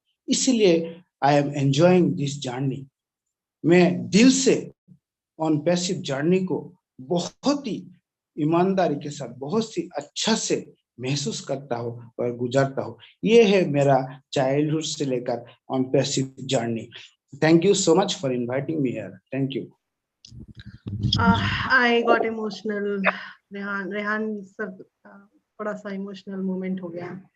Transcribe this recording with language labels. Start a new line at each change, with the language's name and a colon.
Hindi: इसीलिए
English: I am enjoying this journey.
Hindi: मैं दिल से ऑन पैसिव जर्नी को बहुत ही ईमानदारी के साथ, बहुत ही अच्छा से महसूस करता हूँ और गुजारता हूँ। ये है मेरा चाइल्डहुड से लेकर on passive journey.
English: Thank you so much for inviting me here. Thank you. I got emotional.
Hindi: Rehan sir थोड़ा सा इमोशनल मोमेंट हो गया.